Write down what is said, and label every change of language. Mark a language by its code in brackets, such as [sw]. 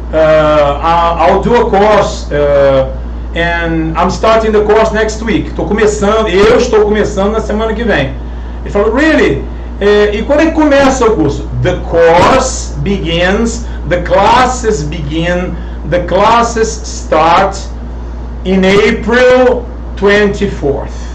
[en] I'll do a course and I'm starting the course next week. [pt] Eu estou começando na semana que vem. Ele falou, really? E quando é que começa o curso? [en] The course begins, the classes begin, the classes start in April 24th.